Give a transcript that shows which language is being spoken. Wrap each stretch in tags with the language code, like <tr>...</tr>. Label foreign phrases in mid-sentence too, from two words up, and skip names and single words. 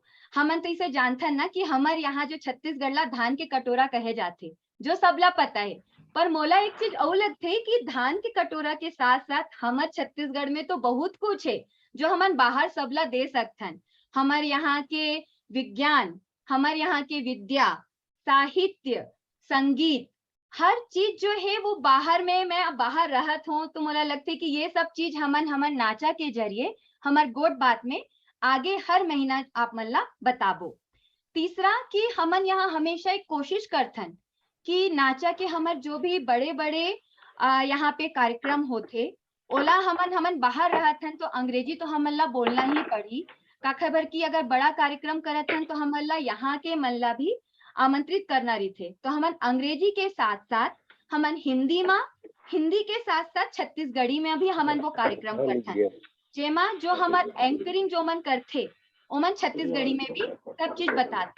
<hne>हमन तो इसे जानथन ना कि हमार यहाँ जो छत्तीसगढ़ ला धान के कटोरा कहे जाते, जो सबला पता है, पर मोला एक चीज और लगथे कि धान के कटोरा के साथ साथ हमार छत्तीसगढ़ में तो बहुत कुछ है जो हमन बाहर सबला दे सकथन। हमार यहाँ के विज्ञान, हमार यहाँ के विद्या, साहित्य, संगीत, हर चीज जो है वो बाहर में मैं बाहर रहत हूँ तो मुझे लगता है कि ये सब चीज हमन नाचा के जरिए हमार गोट बात में आगे हर महीना आप मन ला बताबो। तीसरा कि हमन यहाँ हमेशा एक कोशिश करथन कि नाचा के हमार जो भी बड़े बड़े यहाँ पे कार्यक्रम होते ओला हमन बाहर रहथन तो अंग्रेजी तो हमन ला बोलना ही पड़ी, का खबर कि अगर बड़ा कार्यक्रम करथन तो हमन ला यहाँ के मन ला भी आमंत्रित करना रही थे, तो हमन अंग्रेजी के साथ साथ हमन हिंदी के साथ साथ छत्तीसगढ़ी में भी हमन वो कार्यक्रम करथन, जेमा जो हमार एंकरिंग जो मन करथे ओमन छत्तीसगढ़ी में भी सब चीज बताते।</hne>